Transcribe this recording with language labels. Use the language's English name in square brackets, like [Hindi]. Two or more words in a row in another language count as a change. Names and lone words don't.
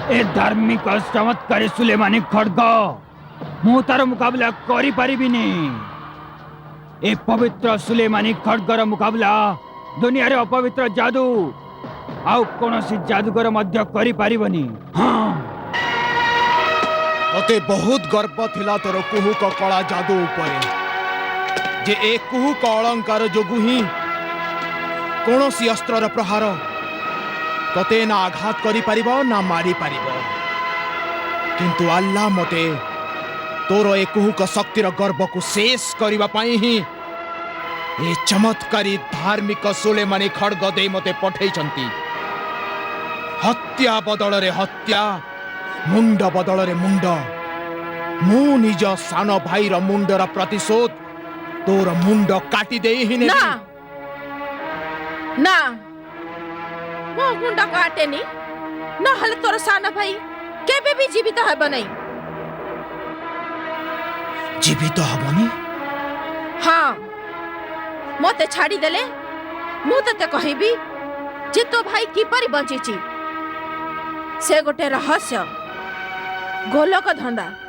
[Odia] ଧାର୍ମିକ ଚମତ୍କାରୀ ସୁଲେମାନୀ ଖଡ୍ଗ ମୁ ତାର ମୁକାବଲା କରି ପାରିବିନି। ଏ ପବିତ୍ର ସୁଲେମାନୀ ଖଡ୍ଗର ମୁକାବଲା ଦୁନିଆ ରେ ଅପବିତ୍ର ଯାଦୁ ଆଉ କୌଣସି ଯାଦୁଗର ମଧ୍ୟ କରି ପାରିବନି। ହଁ ମତେ ବହୁତ ଗର୍ବ ଥିଲା ତୋର କୁହୁକ କଳା ଯାଦୁ ଉପରେ ଯେ ଏ କୁହୁକ ଅଳଙ୍କାର ଯୋଗୁଁ ହିଁ କୌଣସି ଅସ୍ତ୍ରର ପ୍ରହାର ତତେ ନା ଆଘାତ କରି ପାରିବ ନା ମାରି ପାରିବ। କିନ୍ତୁ ଆଲ୍ଲାହ ମତେ ତୋର ଏ କୁହୁକ ଶକ୍ତିର ଗର୍ବ କୁ ଶେଷ କରିବା ପାଇଁ ହିଁ ଏ ଚମତ୍କାରୀ ଧାର୍ମିକ ସୁଲେମାନୀ ଖଡ୍ଗ ଦେଇ ମତେ ପଠାଇଛନ୍ତି। ହତ୍ୟା ବଦଳ ରେ ହତ୍ୟା, ମୁଣ୍ଡ ବଦଳ ରେ ମୁଣ୍ଡ। ମୁ ନିଜ ସାନ ଭାଇର ମୁଣ୍ଡର ପ୍ରତିଶୋଧ ତୋର ମୁଣ୍ଡ କାଟି ଦେଇ ହିଁ ନା ନା ମୋ ମୁଣ୍ଡ କାଟନି ନା ହେଲେ ତୋର ସାନ ଭାଇ କେବେ ବି ଜୀବିତ ହେବ ନାହିଁ। ଜୀବିତ ହେବନି? ହଁ ମତେ ଛାଡ଼ି ଦେଲେ ମୁ ତତେ କହିବି ଯେ ତୋ ଭାଇ କିପରି ବଞ୍ଚିଛି। ସେ ଗୋଟେ ରହସ୍ୟ ଗୋଲକ ଧନ୍ଦା।